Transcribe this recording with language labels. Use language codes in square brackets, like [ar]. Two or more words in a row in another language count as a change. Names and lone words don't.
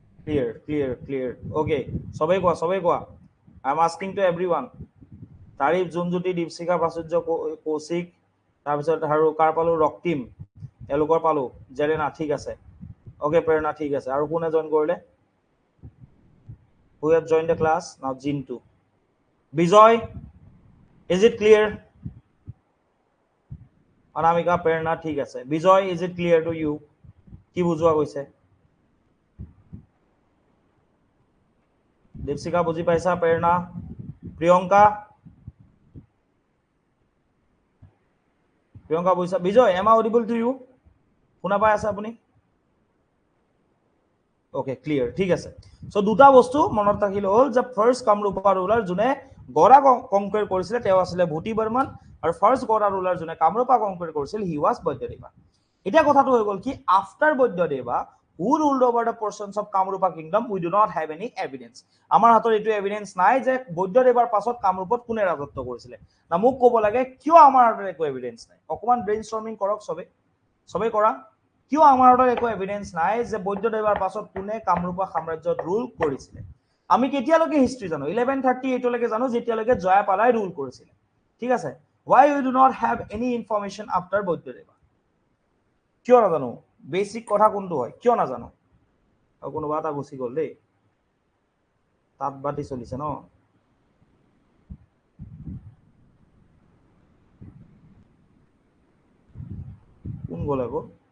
[en] clear. Okay, [as] সবাই কোৱা. [en] I'm asking to everyone. [as] তাৰিফ, জুনজ্যোতি, দীপশিখা, প্ৰাচুৰ্য, কৌশিক, তাৰপিছত আৰু কাৰ পালো, ৰক্তিম, এলোকৰ পালো, জেৰেনা, ঠিক আছে। Okay, প্ৰেৰণা, ঠিক আছে। আৰু কোনে জইন কৰিলে? [en] Who have joined the class? Now, Jintu. Bijoy, is it clear? [as] অনামিকা, প্ৰেৰণা, ঠিক আছে। বিজয়, [en] is it clear to you? [as] কি বুজোৱা গৈছে? দীপশিখা বুজি পাইছা? প্ৰেৰণা, প্ৰিয়ংকা বুজিছা? বিজয়, [en] am I audible to you? [as] শুনা পাই আছে আপুনি? ওকে, ক্লিয়াৰ, ঠিক আছে। সো দুটা বস্তু মনত ৰাখিলে হ'ল যে ফাৰ্ষ্ট কামৰূপৰ ৰুলাৰ যোনে গড়া কনকুৱেৰ কৰিছিলে তেওঁ আছিলে ভূতি বৰ্মন, আৰু ফাৰ্ষ্ট গড়া ৰুলাৰ যোনে কামৰূপা কনকুৱেৰ কৰিছিল [en] he was Vaidyadeva. [as] এতিয়া কথাটো হৈ গ'ল কি [en] আফটাৰ বৈদ্যদেৱা who ruled over the portions of Kamrupa kingdom, we do not have any evidence. [as] আমাৰ হাতত এইটো এভিডেন্স নাই যে বৈদ্যদেৱাৰ পাছত কামৰূপত কোনে ৰাজত্ব কৰিছিলে। না মোক ক'ব লাগে কিয় আমাৰ হাতত একো এভিডেন্স নাই। অকমান ব্ৰেইনষ্টৰ্মিং কৰক সবে কৰা। কিয় আমাৰ হাতত একো এভিডেন্স নাই যে বৈদ্যদেৱাৰ পাছত কোনে কামৰূপা সাম্ৰাজ্যত ৰুল কৰিছিলে। আমি কেতিয়ালৈকে হিষ্ট্ৰী জানো? 1138 লৈকে জানো, যেতিয়ালৈকে জয়াপালাই ৰুল কৰিছিলে। ঠিক আছে। [en] Why we do not have any information after বৈদ্যদেৱা? [as] কিয় নাজানো? বেসিক কথা কোনটো হয় কিয় নাজানো? আৰু কোনোবা এটা গুচি গ'ল দেই, তাত বাতি চলিছে ন। কোন গ'ল আকৌ?